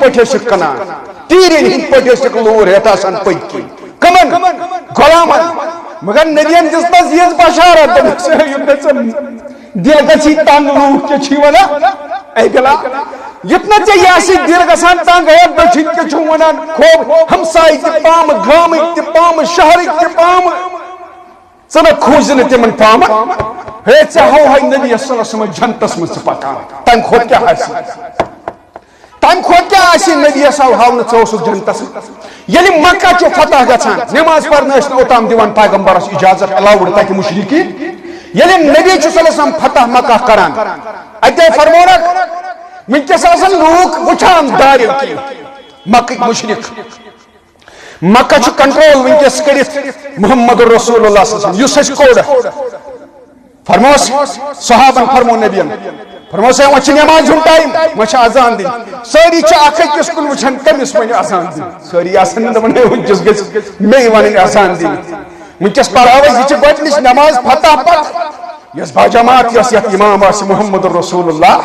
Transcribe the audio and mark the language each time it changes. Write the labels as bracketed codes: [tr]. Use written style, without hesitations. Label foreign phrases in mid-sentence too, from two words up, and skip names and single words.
[ks] پٲٹھۍ ٲسِکھ کٕنان تیٖرٮ۪ن ہٕنٛدۍ پٲٹھۍ ٲسِکھ لوٗر ہٮ۪تھ آسان پٔتۍ کِنۍ کٕمن غلامن مگر نبیَن دِژ تس یِژ بشارت دوٚپُکھ یِم نہٕ ژٕ دِل گژھی تنگ لوٗکھ کیٛاہ چھِی ونان اے بلال یُتھ نہٕ ژےٚ یہِ آسی دِل گژھان تنگ ہے دٔچھِنۍ کیٛاہ چھُو ونان خوب ہمساے تہِ پامہٕ گامٕکۍ تہِ پامہٕ شہرٕکۍ تہِ پامہٕ ژٕ نہٕ کھوٗژِ نہٕ تِمن پامہٕ ہے ژےٚ ہاوہاے نبی [ar] صلی اللہ علیہ وسلم [ks] جنتس منٛز ژٕ پکان تمہِ کھۄتہٕ کیٛاہ آسہِ تمہِ کھۄتہٕ کیٛاہ آسہِ نبیَس آو ہاونہٕ ژٕ اوسُکھ جنتس منٛز ییٚلہِ مکہ چھُ فتح گژھان نٮ۪ماز پرنہٕ ٲسۍ نہٕ اوٚتام دِوان پیغمبرس اجازت الاوُڈ تتہِ مُشرِکیٖن ییٚلہِ نبی چھُ [ar] صلی اللہ علیہ وسلم [ks] فتح مکہ کران اتے فرمونکھ ونکیٚس آسن لوٗکھ وٕچھان دارِ کِنۍ مکٕکۍ مُشرِک مکہ چھ کنٹرول ونکس کرت [ar] محمد رسول اللہ صلی اللہ علیہ وسلم [ks] یس کوڑ فرموس صحابن فرمو نبیین فرموس وۄنۍ چھِ نماز ہُنٛد ٹایم وۄنۍ چھِ اذان دِنۍ سٲری چھِ اکھ أکِس کُن وٕچھان کٔمِس وۄنۍ اذان دِنۍ سٲری آسان نہٕ دپان ہے وٕنکٮ۪س گژھِ مے وَنٕنۍ اذان دِنۍ وٕنکٮ۪س پرہاو أسۍ یہِ چھِ گۄڈنِچ نماز فتح پتہٕ یۄس باجماعت یۄس یتھ امام آسہِ [ar] محمد رسول اللہ